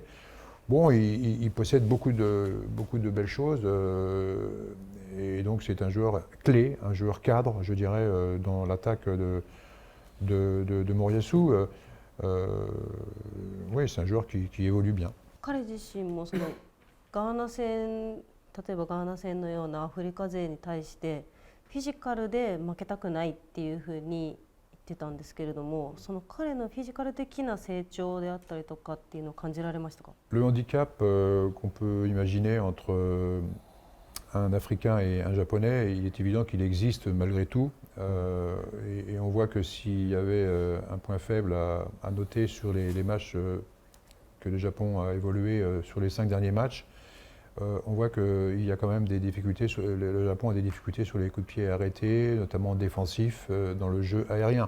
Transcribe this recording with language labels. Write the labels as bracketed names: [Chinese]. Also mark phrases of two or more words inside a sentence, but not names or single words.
[French] Bon, il possède beaucoup de belles choses, et donc c'est un joueur clé, un joueur cadre, je dirais, dans l'attaque de Moriyasu. Oui, c'est un joueur qui évolue bien. [Japanese] 彼自身もそのガーナ戦、例えばガーナ戦のようなアフリカ勢に対してフィジカルで負けたくないっていうふうに言ってたんですけれども、その彼のフィジカル的な成長であったりとかっていうのを感じられましたか？ [French] Le handicap qu'on peut imaginer entre un Africain et un Japonais, il est évident qu'il existe malgré tout. Et on voit que s'il y avait un point faible à noter sur les matchs que le Japon a évolué sur les 5 derniers matchs, on voit qu'il y a quand même des difficultés, le Japon a des difficultés sur les coups de pied arrêtés, notamment défensifs dans le jeu aérien.